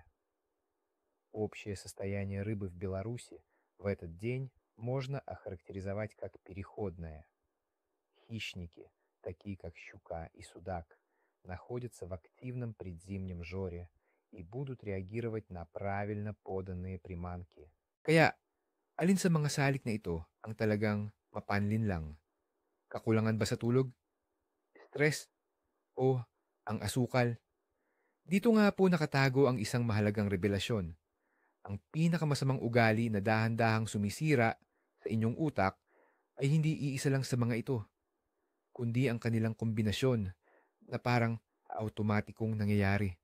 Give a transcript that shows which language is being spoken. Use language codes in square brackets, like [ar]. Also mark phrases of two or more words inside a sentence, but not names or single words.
[ru] Общее состояние рыбы в Беларуси в этот день можно охарактеризовать как переходное. Хищники, такие как щука и судак, находятся в активном предзимнем жоре и будут реагировать на правильно поданные приманки. [tl] Kaya, alin sa mga salik na ito ang talagang mapanlin lang? Kakulangan ba sa tulog? Stress? O ang asukal? Dito nga po nakatago ang isang mahalagang revelasyon. Ang pinakamasamang ugali na dahan-dahang sumisira sa inyong utak ay hindi iisa lang sa mga ito, kundi ang kanilang kombinasyon na parang automatikong nangyayari.